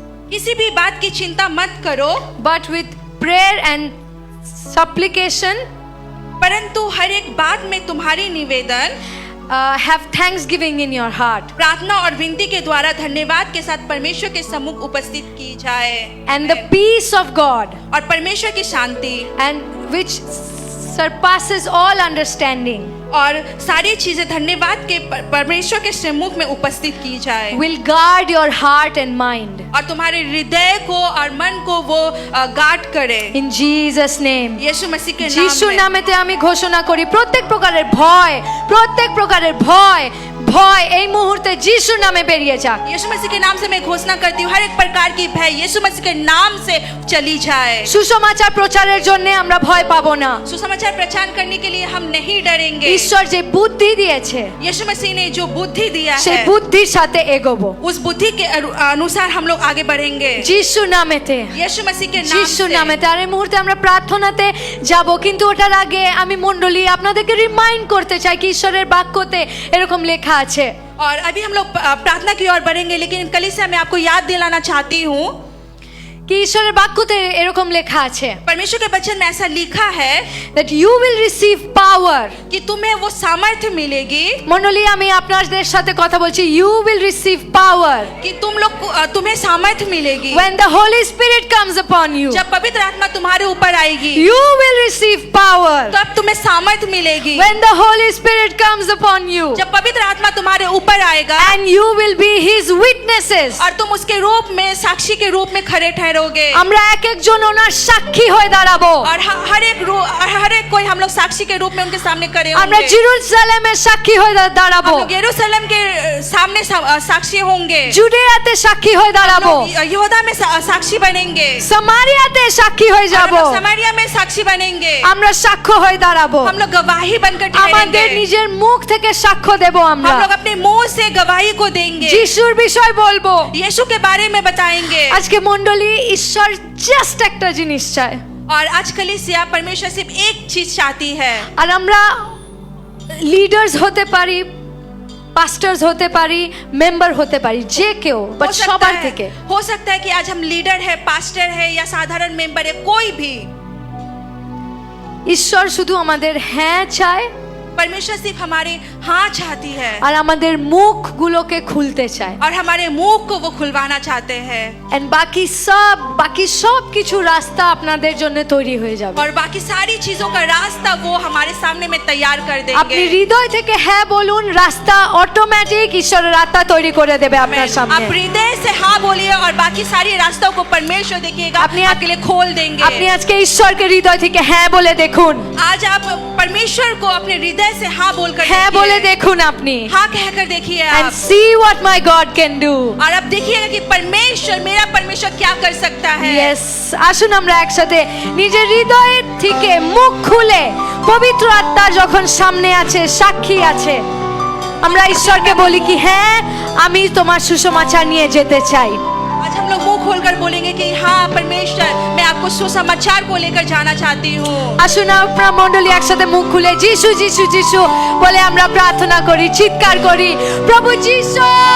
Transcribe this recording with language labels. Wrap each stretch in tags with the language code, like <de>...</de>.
<hi>किसी भी बात की चिंता मत करो,</hi> <en>but with prayer and supplication</en> <hi>परंतु हर एक बात में तुम्हारी निवेदन,</hi> <en>have thanksgiving in your heart,</en> <hi>प्रार्थना और विनती के द्वारा धन्यवाद के साथ परमेश्वर के सम्मुख उपस्थित की जाए।</hi> <en>and the peace of God,</en> <hi>और परमेश्वर की शांति</hi> <en>and which surpasses all understanding,</en> <hi>और सारी चीजें धन्यवाद के परमेश्वर के सम्मुख में उपस्थित की जाए,</hi> <en>will guard your heart and mind.</en> <hi>और तुम्हारे हृदय को और मन को वो गार्ड करे।</hi> <en>In Jesus name.</en> <hi>यीशु मसीह के</hi> <bn>যিশুর</bn> <hi>नाम में।</hi> <bn>নামেতে আমি ঘোষণা করি প্রত্যেক প্রকারের ভয়, প্রত্যেক প্রকারের ভয় ভয় এই মুহূর্তে যিশুর নামে বেরিয়ে যাক।</bn> <hi>यीशु मसीह के नाम से मैं घोषणा करती हूँ, हर एक प्रकार की भय यीशु मसीह के नाम से चली जाए।</hi> <bn>সুসমাচার প্রচারের জন্য আমরা ভয় পাবো না।</bn> <hi>सुसमाचार प्रचार करने के लिए हम नहीं डरेंगे।</hi> <bn>ঈশ্বর যে বুদ্ধি দিয়েছে</bn> <hi>यीशु मसीह ने जो बुद्धि दिया</hi> <bn>সেই</bn> <hi>है,</hi> <bn>বুদ্ধির সাথে এগোবো</bn> <hi>उस बुद्धि के अनुसार हम लोग आगे बढ़ेंगे।</hi> <bn>যিশুর নামেতে,</bn> <hi>यीशु मसीह के नाम</hi> <bn>যিশুর</bn> <hi>से।</hi> <bn>নামেতে। আর এই মুহূর্তে আমরা প্রার্থনাতে যাব, কিন্তু ওটার আগে আমি মণ্ডলী আপনাদেরকে রিমাইন্ড করতে চাই কি ঈশ্বরের বাক্যতে এরকম লেখা আছে।</bn> <hi>और अभी हम लोग प्रार्थना की ओर बढ़ेंगे, लेकिन कलीसिया मैं आपको याद दिलाना चाहती हूँ</hi> <bn>কি ঈশ্বরের বাক্যতে এরকম লেখা আছে</bn> <hi>परमेश्वर के वचन में ऐसा लिखा है</hi> <en>that you will receive power.</en> <hi>कि तुम्हें वो सामर्थ्य मिलेगी,</hi> <bn>মণ্ডলী আমি আপনাদের সাথে কথা বলছি,</bn> <en>you will receive power</en> <hi>कि तुम लोग तुम्हें सामर्थ्य मिलेगी</hi> <en>when the Holy Spirit comes upon you.</en> <hi>जब पवित्र आत्मा तुम्हारे ऊपर आएगी,</hi> <en>You will receive power</en> <hi>तब तुम्हें सामर्थ्य मिलेगी।</hi> <en>when the Holy Spirit comes upon you,</en> <hi>जब पवित्र आत्मा तुम्हारे ऊपर आएगा</hi> <en>and you will be His witnesses.</en> <hi>और तुम उसके रूप में साक्षी के रूप में खड़े ठहरोगे।</hi> <bn>আমরা এক একজন ওনার সাক্ষী হয়ে দাঁড়াবো।</bn> <hi>और हर एक कोई हम लोग साक्षी के रूप में उनके सामने खड़े</hi> <bn>আমরা</bn> <hi>होंगे।</hi> <bn>জেরুজালেমের সাক্ষী হয়ে</bn> <hi>हम</hi> <bn>দাঁড়াবো,</bn> <hi>लोग यरूशलेम के सामने साक्षी होंगे,</hi> <bn>জুডিয়াতে সাক্ষী হয়ে দাঁড়াবো,</bn> <hi>यहूदा में साक्षी बनेंगे,</hi> <bn>সামারিয়াতে সাক্ষী হয়ে</bn> <hi>और हम</hi> <bn>যাব।</bn> <hi>लोग समारिया में साक्षी बनेंगे।</hi> <bn>আমরা সাক্ষ্য হয়ে দাঁড়াবো,</bn> <hi>हम लोग गवाही बनकर</hi> <bn>আমাদের</bn> <hi>ठहरेंगे।</hi> <bn>নিজের মুখ থেকে সাক্ষ্য দেব।</bn> <hi>हम</hi> <bn>আমরা</bn> <hi>लोग अपने मुंह से गवाही को देंगे,</hi> <bn>যিশুর বিষয় বলবো।</bn> <hi>यीशु के बारे में बताएंगे।</hi> <bn>আজকে মণ্ডলী ঈশ্বর জাস্ট একটা জিনিস চায়,</bn> <hi>और आज कलीसिया परमेश्वर सिर्फ एक चीज चाहती है,</hi> <bn>আর আমরা লিডার্স হতে পারি, পাস্টার্স হতে পারি, মেম্বার হতে পারি, যে কেউ, বাট সবার থেকে</bn> <hi>हो सकता है कि आज हम लीडर है, पास्टर है या साधारण मेंबर है, कोई भी।</hi> <bn>ঈশ্বর শুধু আমাদের হ্যাঁ চায়</bn> <hi>परमेश्वर सिर्फ हमारे हाँ चाहती है</hi> <bn>আর আমাদের মুখগুলোকে খুলতে চায়।</bn> <hi>और हमारे मुंह को वो खुलवाना चाहते हैं,</hi> <bn>এন্ড বাকি সব কিছু রাস্তা আপনাদের জন্য তৈরি হয়ে যাবে।</bn> <hi>और बाकी सारी चीजों का रास्ता वो हमारे सामने में तैयार कर</hi> <bn>আপনি</bn> <hi>देंगे।</hi> <bn>হৃদয় থেকে হ্যাঁ বলুন, রাস্তা অটোমেটিক ঈশ্বরের আত্মা তৈরি করে দেবে আপনার</bn> <hi>आप</hi> <bn>সামনে।</bn> <hi>हृदय से हाँ बोलिए और बाकी सारी रास्तों को परमेश्वर देखिएगा, अपने- आपके लिए खोल देंगे।</hi> <bn>আপনি আজকে ঈশ্বরকে হৃদয় থেকে হ্যাঁ বলে দেখুন,</bn> <hi>आज आप परमेश्वर को अपने हृदय से हाँ बोलकर</hi> <bn>হ্যাঁ</bn> <hi>देखिए।</hi> <bn>বলে দেখুন আপনি,</bn> <hi>हाँ कहकर देखिए</hi> <en>and</en> <hi>आप,</hi> <en>see what my God can do.</en> <hi>और अब देखिएगा कि मेरा परमेश्वर क्या कर सकता है।</hi> <bn>Yes, আসুন আমরা একসাথে নিজের হৃদয়ের থেকে মুখ খুলে, পবিত্র আত্মা যখন সামনে আছে, সাক্ষী আছে, আমরা ঈশ্বরকে বলি কি হ্যাঁ আমি তোমার সুসমাচার নিয়ে যেতে চাই।</bn> <hi>आज हम लोग मुंह खोलकर बोलेंगे कि हाँ परमेश्वर, मैं आपको सुसमाचार को लेकर जाना चाहती हूँ।</hi> <bn>আসুন আপনারা মণ্ডলী একসাথে মুখ খুলে যিশু যিশু যিশু বলে আমরা প্রার্থনা করি, চিৎকার করি, প্রভু যিশু।</bn>